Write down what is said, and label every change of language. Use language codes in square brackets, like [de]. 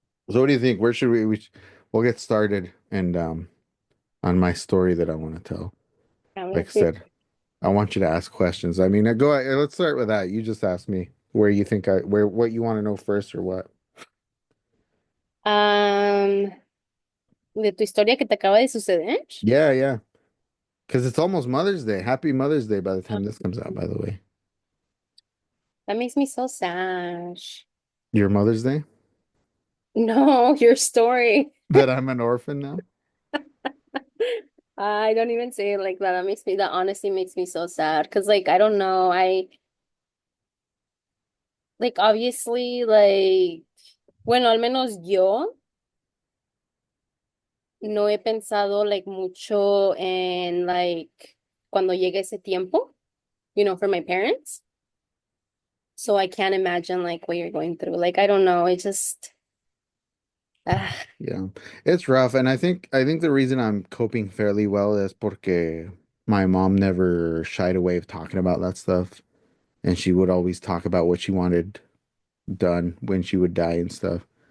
[en] So what do you think? Where should we'll get started and on my story that I want to tell. [es] a ver, [en] Like I said, I want you to ask questions. I mean, let's start with that. You just ask me where you think what you want to know first or what. [es] am, de tu historia que te acaba de suceder. [en] Yeah, yeah. Because it's almost Mother's Day. Happy Mother's Day by the time this comes out, by the way. That makes me so sad. Your Mother's Day? No, your story. That I'm an orphan now? I don't even say it like that. That honestly makes me so sad. Because, like, I don't know. [es] Obviously, bueno, al menos yo no he pensado, mucho en, cuando llegue ese tiempo, for my parents. [en] So I can't imagine, what you're going through. Like, I don't know. It just, ah, Yeah. It's rough. And I think the reason I'm coping fairly well is porque my mom never shied away of talking about that stuff. And she would always talk about what she wanted done when she would die and stuff.